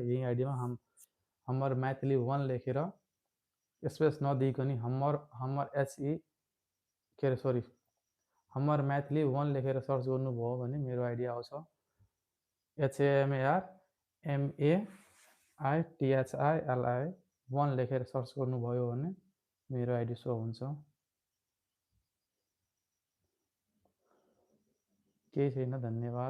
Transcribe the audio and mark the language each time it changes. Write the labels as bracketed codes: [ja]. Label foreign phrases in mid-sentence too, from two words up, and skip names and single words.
[ne] यही आइडीमा हमर मैथिली 1 लेखेर स्पेस नदिइकन हमर HE के अरे सरी हमर मैथिली 1 लेखेर सर्च गर्नुभयो भने मेरो आइडी आउँछ। HAMRMAITHILI 1 लेखेर सर्च गर्नुभयो भने मेरो आइडी सो हुन्छ। केही छैन, धन्यवाद।